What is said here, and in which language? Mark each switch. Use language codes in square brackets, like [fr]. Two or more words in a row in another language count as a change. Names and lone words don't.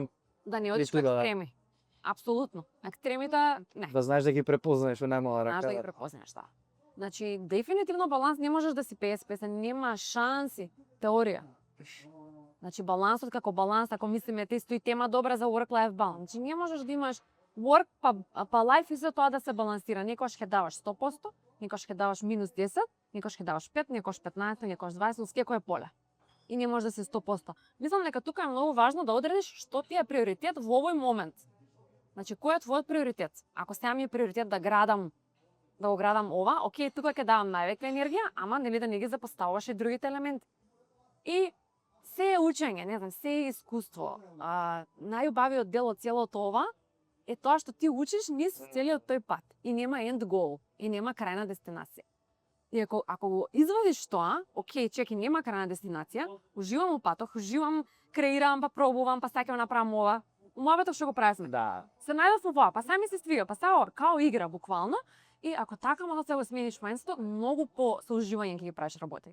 [mk] да не одиш во екстреми. Апсолутно. Екстремите не. Да знаеш да ги препознаеш во најмала рака. Знаеш да ги препознаеш, да. Значи, дефинитивно баланс не можеш да си 50-50, нема шанси, теорија. Значи, балансот како баланс, ако мислиме исто и тема добра за [en] work-life balance. [mk] Значи, не можеш да имаш work па life и за тоа да се балансира. Некојаш ќе даваш 100%, некојаш ќе даваш минус 10, некојаш ќе даваш 5, некојаш 15, некојаш 20, со секое поле. И не може да се 100%. Мислам дека тука е многу важно да одредиш што ти е приоритет во овој момент. Значи, кој е твојот приоритет? Ако сега ми е приоритет да го градам ова, окей, тука ќе давам највеќе енергија, ама нели да не ги запоставуваш и другите елементи. И се е учење, не знам, се е искуство. Најубавиот дел од целото ова е тоа што ти учиш низ целиот тој пат и нема [en] end goal, [mk] и нема крајна дестинација. И ако го извадиш тоа, окей, чеки, нема крајна дестинација, уживам у патот, уживам, креирам, па пробувам, па сакам направам ова. Муабетов што го правиме. Да. Се најдов во ова, па сами се свига, па сао као игра буквално. И ако така мало се го смениш мајнството, многу по соуживање ќе ги правиш работи.